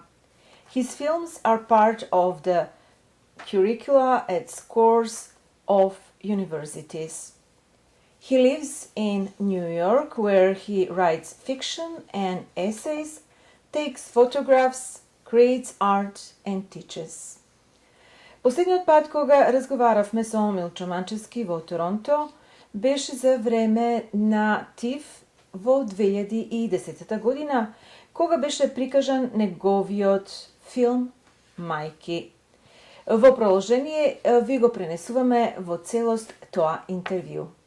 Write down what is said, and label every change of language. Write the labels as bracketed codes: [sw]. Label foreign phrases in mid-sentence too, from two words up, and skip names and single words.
[en] His films are part of the curricula at scores of universities. He lives in New York, where he writes fiction and essays, takes photographs, creates art and teaches. [mk] Последниот пат кога разговаравме со Милчо Манчевски во Торонто беше за време на ТИФ во 2010 година, кога беше прикажан неговиот филм Мајки. Во продолжение ви го пренесуваме во целост тоа интервју.